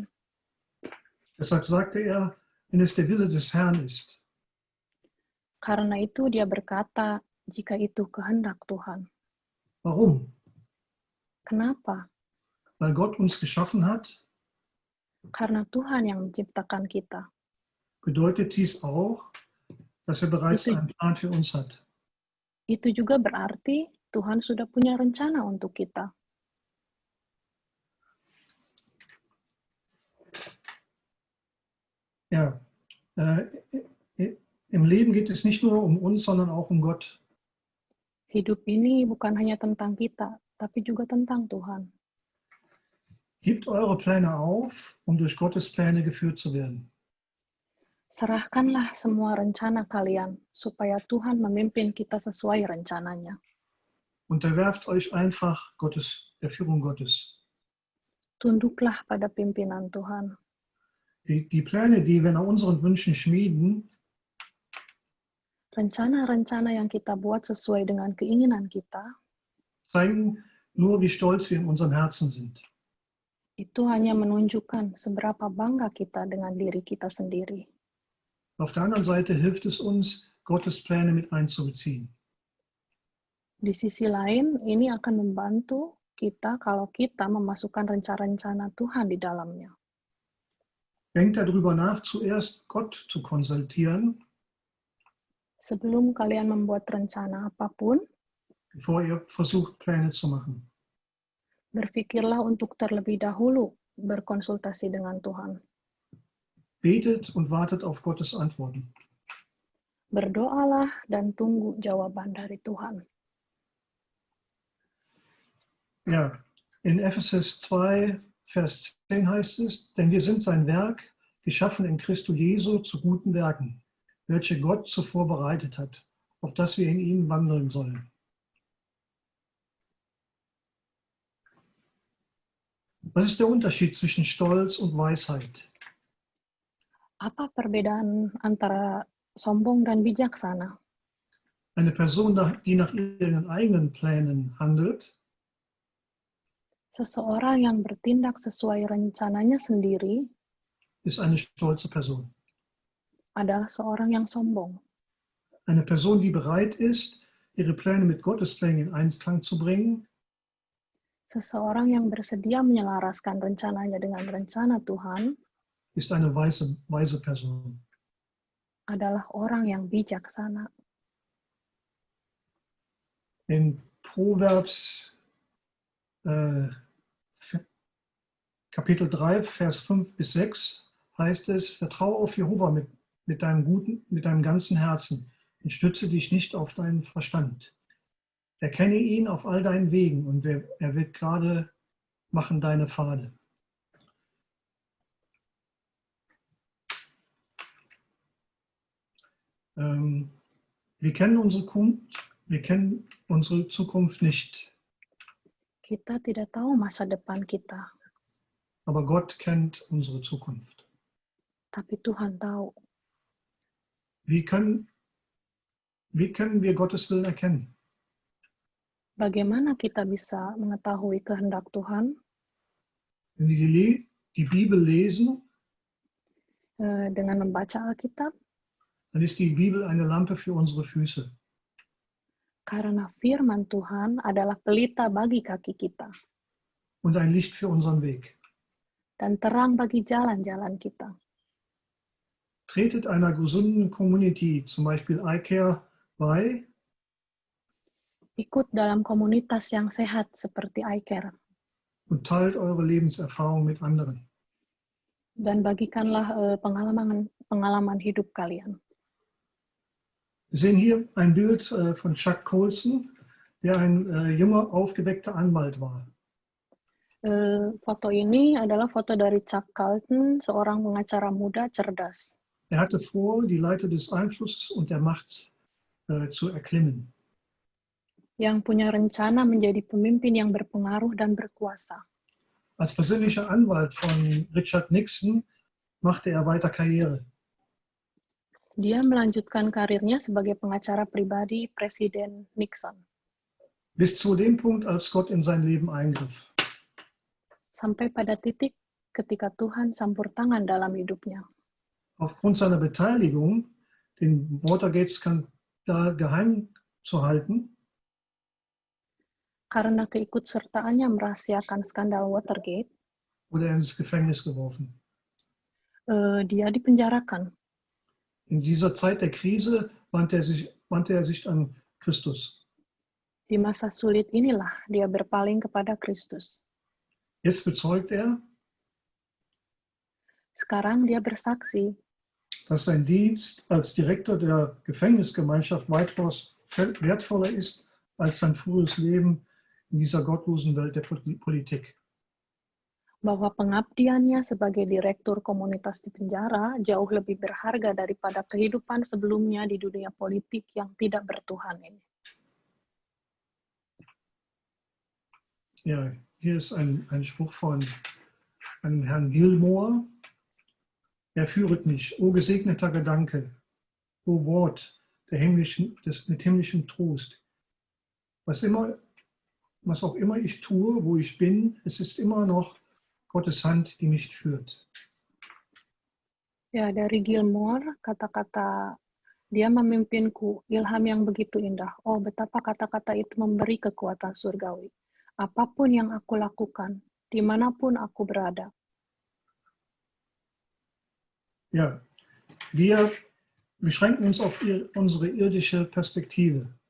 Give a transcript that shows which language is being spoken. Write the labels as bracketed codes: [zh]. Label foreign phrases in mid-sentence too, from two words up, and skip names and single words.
[de] Deshalb sagte er, wenn es der Wille des Herrn ist. [id] Karena itu dia berkata, jika itu kehendak Tuhan. [de] Warum? [id] Kenapa? [de] Weil Gott uns geschaffen hat. [id] Karena Tuhan yang menciptakan kita. [de] Bedeutet dies auch, dass er bereits einen Plan für uns hat. [id] Itu juga berarti Tuhan sudah punya rencana untuk kita. [de] Ja, im Leben geht es nicht nur um uns, sondern auch um Gott. [id] Hidup ini bukan hanya tentang kita, tapi juga tentang Tuhan. [de] Gebt eure Pläne auf, um durch Gottes Pläne geführt zu werden. [id] Serahkanlah semua rencana kalian, supaya Tuhan memimpin kita sesuai rencananya. [de] Unterwerft euch einfach der Führung Gottes. [id] Tunduklah pada pimpinan Tuhan. [de] Die Pläne, die wir nach unseren Wünschen schmieden, [id] Rencana-rencana yang kita buat sesuai dengan keinginan kita, [de] zeigen nur, wie stolz wir in unserem Herzen sind. [id] itu hanya menunjukkan seberapa bangga kita dengan diri kita sendiri. [de] Auf der anderen Seite hilft es uns, Gottes Pläne mit einzubeziehen. [id] Di sisi lain, ini akan membantu kita kalau kita memasukkan rencana-rencana Tuhan di dalamnya. [de] Denkt darüber nach, zuerst Gott zu konsultieren, [id] Sebelum kalian membuat rencana apapun, [de] bevor ihr versucht, Pläne zu machen. [id] berpikirlah untuk terlebih dahulu berkonsultasi dengan Tuhan. [de] Betet und wartet auf Gottes Antworten. [id] Berdoalah dan tunggu jawaban dari Tuhan. [de] Ja, in Ephesus 2, Vers 10 heißt es, denn wir sind sein Werk, geschaffen in Christo Jesu zu guten Werken, welche Gott zuvor bereitet hat, auf dass wir in ihnen wandeln sollen. Was ist der Unterschied zwischen Stolz und Weisheit? [id] Apa perbedaan antara sombong dan bijaksana? [de] Eine Person, die nach ihren eigenen Plänen handelt, [id] Seseorang yang bertindak sesuai rencananya sendiri [de] ist eine stolze Person. [id] adalah seorang yang sombong. [de] Eine Person, die bereit ist, ihre Pläne mit Gottes Plänen in Einklang zu bringen, [id] Seseorang yang bersedia menyelaraskan rencananya dengan rencana Tuhan [de] ist eine weise Person. [id] adalah orang yang bijaksana. [de] In Proverbs Kapitel 3, Vers 5 bis 6 heißt es, vertraue auf Jehova mit deinem ganzen Herzen und stütze dich nicht auf deinen Verstand. Erkenne ihn auf all deinen Wegen und er wird gerade machen deine Pfade. Wir kennen unsere Zukunft nicht, [id] Kita tidak tahu masa depan kita, [de] aber Gott kennt unsere Zukunft. [id] tapi Tuhan tahu. [de] Wie können wir Gottes Willen erkennen? [id] Bagaimana kita bisa mengetahui kehendak Tuhan? [de] Wenn wir die Bibel lesen, [id] Dengan membaca Alkitab, [de] dann ist die Bibel eine Lampe für unsere Füße. [id] karena firman Tuhan adalah pelita bagi kaki kita [de] Und ein Licht für unseren Weg. [id] dan terang bagi jalan-jalan kita. [de] Tretet einer gesunden Community, zum Beispiel iCare, bei [id] Ikut dalam komunitas yang sehat seperti iCare [de] und teilt eure Lebenserfahrung mit anderen. [id] dan bagikanlah pengalaman hidup kalian. [de] Wir sehen hier ein Bild von Chuck Colson, der ein junger, aufgeweckter Anwalt war. [id] Foto ini adalah foto dari Chuck Colson, seorang pengacara muda cerdas. [de] Er hatte vor, die Leiter des Einflusses und der Macht zu erklimmen. [id] Yang punya rencana menjadi pemimpin yang berpengaruh dan berkuasa. [de] Als persönlicher Anwalt von Richard Nixon machte er weiter Karriere. [id] Dia melanjutkan karirnya sebagai pengacara pribadi Presiden Nixon. [de] Bis zu dem Punkt, als Gott in sein Leben eingriff. [id] Sampai pada titik ketika Tuhan campur tangan dalam hidupnya. [de] Aufgrund seiner Beteiligung, den Watergate-Skandal geheim zu halten, [id] Karena keikutsertaannya merahasiakan skandal Watergate, [de] wurde er ins Gefängnis geworfen. [id] Dia dipenjarakan. [de] In dieser Zeit der Krise wandte er sich an Christus. [id] Di masa sulit inilah dia berpaling kepada Kristus. [de] Jetzt bezeugt er, [id] Sekarang dia bersaksi [de] dass sein Dienst als Direktor der Gefängnisgemeinschaft weitaus wertvoller ist als sein frühes Leben in dieser gottlosen Welt der Politik. [id] bahwa pengabdiannya sebagai direktur komunitas di penjara jauh lebih berharga daripada kehidupan sebelumnya di dunia politik yang tidak bertuhan ini. [de] Ja, hier ist ein Spruch von einem Herrn Gilmore. Er führet mich, o gesegneter Gedanke, o Wort mit himmlischem Trost. Was auch immer ich tue, wo ich bin, es ist immer noch Gottes Hand, die mich führt. [id] Ya, dari Gilmore, kata-kata dia memimpinku, ilham yang begitu indah. Oh, betapa kata-kata itu memberi kekuatan surgawi. Apapun yang aku lakukan, dimanapun aku berada. [de] Ja, wir beschränken uns auf unsere irdische Perspektive.